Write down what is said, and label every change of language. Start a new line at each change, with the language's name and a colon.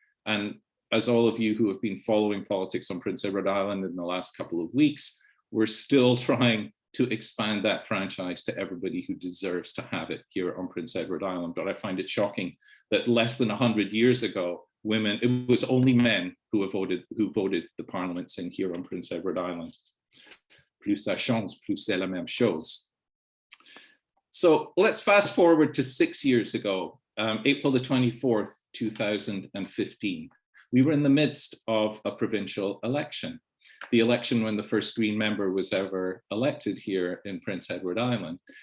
English: And as all of you who have been following politics on Prince Edward Island in the last couple of weeks, we're still trying to expand that franchise to everybody who deserves to have it here on Prince Edward Island. But I find it shocking that less than 100 years ago, women, it was only men who voted the parliaments in here on Prince Edward Island.
French: Plus ça change, plus c'est la même chose.
English: So let's fast forward to 6 years ago, April the 24th, 2015. We were in the midst of a provincial election, the election when the first Green member was ever elected here in Prince Edward Island.